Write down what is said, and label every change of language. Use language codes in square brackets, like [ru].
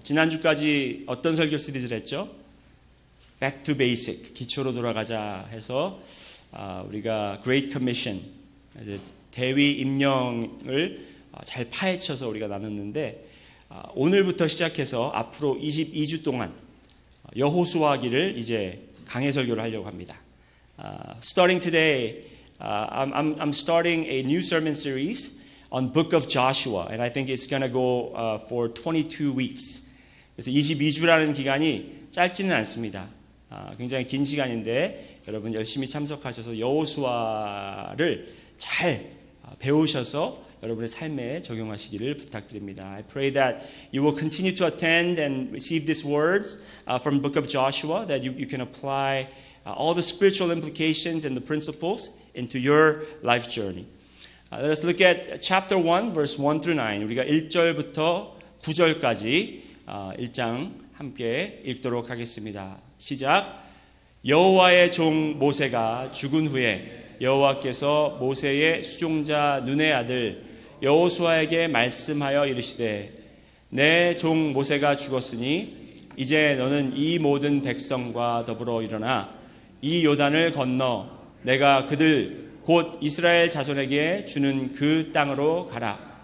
[ko] 지난주까지 어떤 설교 시리즈를 했죠? Back to Basic, 기초로 돌아가자 해서 우리가 Great Commission, 이제 대위 임령을 잘 파헤쳐서 우리가 나눴는데 오늘부터 시작해서 앞으로 22주 동안 여호수아기를 이제 강해 설교를 하려고 합니다. [en] Starting today, I'm starting a new sermon series on Book of Joshua, and I think it's going to go for 22 weeks. [ko] 그래서 22주라는 기간이 짧지는 않습니다. 굉장히 긴 시간인데 여러분 열심히 참석하셔서 여호수아를 잘 배우셔서 여러분의 삶에 적용하시기를 부탁드립니다. [en] I pray that you will continue to attend and receive these words from the book of Joshua, that you can apply all the spiritual implications and the principles into your life journey. Let us look at chapter 1, verse 1 through 9. [ko] 우리가 1절부터 9절까지 1장 함께 읽도록 하겠습니다. 시작. 여호와의 종 모세가 죽은 후에 여호와께서 모세의 수종자 눈의 아들 여호수아에게 말씀하여 이르시되 내 종 모세가 죽었으니 이제 너는 이 모든 백성과 더불어 일어나 이 요단을 건너 내가 그들 곧 이스라엘 자손에게 주는 그 땅으로 가라.